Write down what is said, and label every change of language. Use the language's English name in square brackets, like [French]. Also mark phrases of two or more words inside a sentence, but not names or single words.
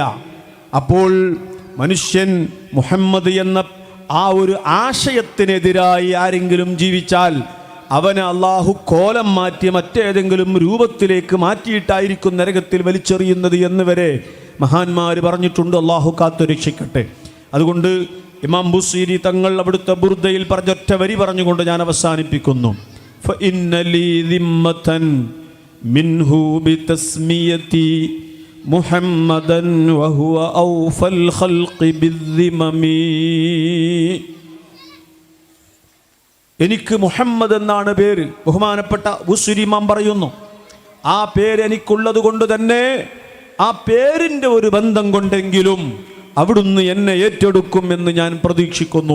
[Malayalam] അപ്പോൾ മനുഷ്യൻ മുഹമ്മദ് എന്ന ആ ഒരു ആശയത്തിനെതിരായി ആരെങ്കിലും ജീവിച്ചാൽ അവനെ അള്ളാഹു കോലം മാറ്റി മറ്റേതെങ്കിലും രൂപത്തിലേക്ക് മാറ്റിയിട്ടായിരിക്കും നരകത്തിൽ വലിച്ചെറിയുന്നത് എന്ന് വരെ മഹാന്മാർ പറഞ്ഞിട്ടുണ്ട്. അള്ളാഹു കാത്തു രക്ഷിക്കട്ടെ. അതുകൊണ്ട് ഇമാം ബുസീരി തങ്ങൾ അവിടുത്തെ ബുർദയിൽ പറഞ്ഞൊറ്റ വരി പറഞ്ഞുകൊണ്ട് ഞാൻ അവസാനിപ്പിക്കുന്നു. [Arabic] فإن لي ذمة منه بتسميتي محمدا وهو أوفى الخلق بالذمم. [Malayalam] എനിക്ക് മുഹമ്മദ് എന്നാണ് പേര്. ബഹുമാനപ്പെട്ട ബുസ്രി ഇമാം പറയുന്നു, ആ പേര് എനിക്കുള്ളത് കൊണ്ട് തന്നെ ആ പേരിൻ്റെ ഒരു ബന്ധം കൊണ്ടെങ്കിലും അവിടുന്ന് എന്നെ ഏറ്റെടുക്കും എന്ന് ഞാൻ പ്രതീക്ഷിക്കുന്നു.